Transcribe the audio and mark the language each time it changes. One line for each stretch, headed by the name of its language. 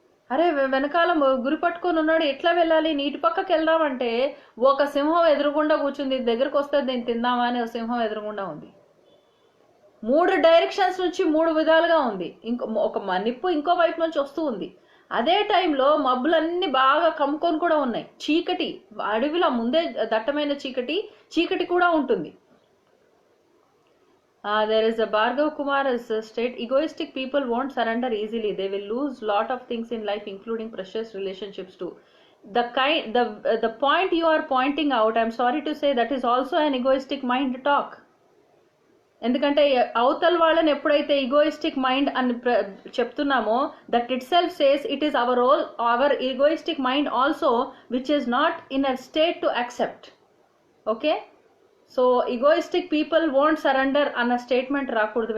Telugu: అరే వెనకాల గురి పట్టుకొని ఉన్నాడు, ఎట్లా వెళ్ళాలి, నీటి పక్కకి వెళ్దామంటే ఒక సింహం ఎదురుగుండా కూర్చుంది, దగ్గరకు వస్తే దీన్ని తిందామా అని ఒక సింహం ఎదురుగుండా ఉంది. 3 డైరెక్షన్స్ నుంచి 3 విధాలుగా ఉంది. ఒక నిప్పు ఇంకో వైపు నుంచి వస్తూ ఉంది. అదే టైంలో మబ్బులన్నీ బాగా కమ్ముకొని కూడా ఉన్నాయి, చీకటి, అడవిలో ముందే దట్టమైన చీకటి కూడా ఉంటుంది.
English: There is a Bhargav Kumar has state, egoistic people won't surrender easily. They will lose lot of things in life, including precious relationships too. The point you are pointing out, I'm sorry to say, that is also an egoistic mind talk.
Telugu: ఎందుకంటే అవతల వాళ్ళని ఎప్పుడైతే egoistic mind అని చెప్తున్నామో,
English: That itself says it is our egoistic mind also which is not in a state to accept.
Telugu: Okay, so
English: egoistic people won't surrender
Telugu: అన్న statement రాకూడదు.